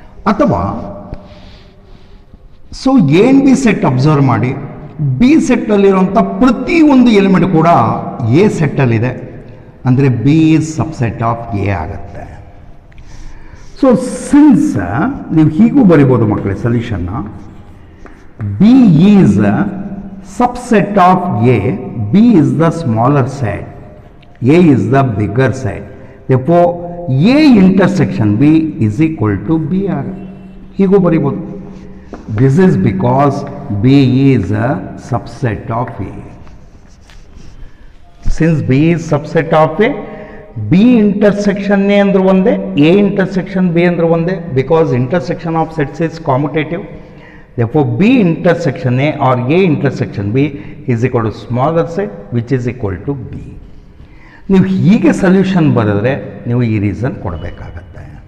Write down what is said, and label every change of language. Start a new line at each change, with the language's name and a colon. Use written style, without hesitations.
Kannada: ಅಥವಾ so A and B set observe ಮಾಡಿ, B ಸೆಟ್ಟಲ್ಲಿರುವಂಥ ಪ್ರತಿಯೊಂದು ಎಲಿಮೆಂಟ್ ಕೂಡ ಎ ಸೆಟ್ಟಲ್ಲಿದೆ ಅಂದರೆ
English: B is subset of A
Kannada: ಆಗುತ್ತೆ. ಸೊ ಸಿನ್ಸ್ ನೀವು ಹೀಗೂ ಬರಿಬೋದು ಮಕ್ಕಳೇ ಸೊಲ್ಯೂಷನ್ನ.
English: B is subset of A, B is the smaller set, A is the bigger set. Therefore, A intersection B is equal to B.
Kannada: ಹೀಗೂ ಬರೀಬೋದು.
English: This is because B is a subset of A. Since B is subset of A, B intersection A
Kannada: ಅಂದ್ರೆ ಒಂದೇ,
English: A intersection B ಅಂದ್ರೆ ಒಂದೇ, because intersection of sets is commutative. Therefore, B intersection A or A intersection B is equal to smaller set which is equal to B.
Kannada: ನೀವು ಹೀಗೆ solution ಬರೆದ್ರೆ ನೀವು ಈ reason ಕೊಡಬೇಕಾಗತ್ತೆ.